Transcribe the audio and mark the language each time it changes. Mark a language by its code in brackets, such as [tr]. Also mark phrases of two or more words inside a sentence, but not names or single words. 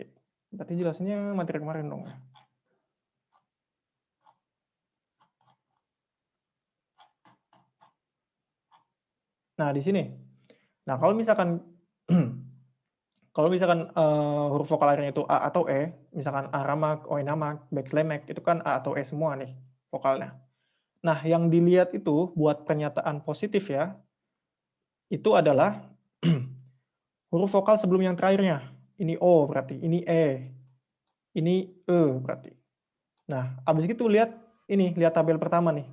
[id] Berarti jelasnya materi kemarin dong. Nah, di sini. Nah, kalau misalkan huruf vokal akhirnya itu A atau E, misalkan [tr] aramak, oinamak, beklemek, [id] itu kan A atau E semua nih vokalnya. Nah, yang dilihat itu buat pernyataan positif ya, itu adalah huruf vokal sebelum yang terakhirnya. Ini O berarti, ini E, ini E berarti. Nah, habis itu lihat tabel pertama nih.